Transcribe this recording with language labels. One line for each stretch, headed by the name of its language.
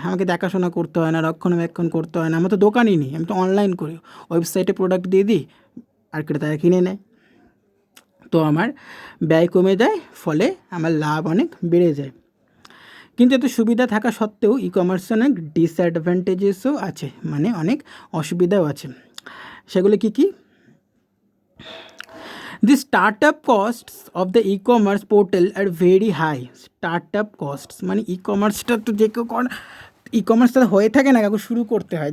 Bangla: আমাকে দেখাশোনা করতে হয় না, রক্ষণাবেক্ষণ করতে হয় না, আমার তো দোকানই নেই, আমি তো অনলাইন করি, ওয়েবসাইটে প্রোডাক্ট দিয়ে দিই আর ক্রেতারা কিনে নেয়। তো আমার ব্যয় কমে যায়, ফলে আমার লাভ অনেক বেড়ে যায়। কিন্তু এত সুবিধা থাকা সত্ত্বেও ই কমার্সে অনেক ডিসঅ্যাডভান্টেজেসও আছে, মানে অনেক অসুবিধাও আছে। সেগুলো কী কী?
English: The startup costs of the e-commerce portal are very high.
Bangla: Startup costs মানে ই-কমার্সটা তো যে কেউ ই-কমার্সটা হয়ে থাকে না, কাউকে শুরু করতে হয়।